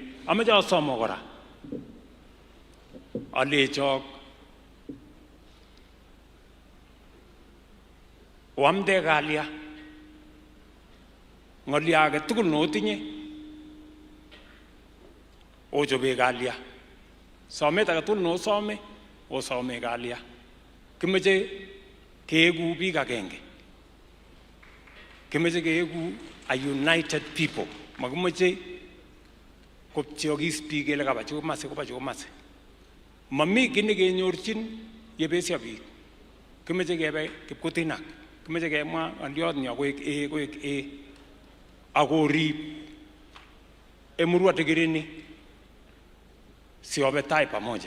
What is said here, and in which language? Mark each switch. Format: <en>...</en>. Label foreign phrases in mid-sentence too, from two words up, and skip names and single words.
<kln>Ameche asomo kora alechok oamde kalya ngolyo age tugul notinye ochobe kalya, somet age tugul nosome osome kalya. Kimeche keegu biik agenge, kimeche keegu</kln> <en>a united people,</en> <kln>makimeche kopcheokis biik kele kaba chukomase koba chukomase. Mami kii nekenyorchin yebesyo biik. Kimeche kebe kipkutinak, kimeche kemwa ng'olyot nyo koek akorib Emurua Digirini siobe tai pamoja.</kln>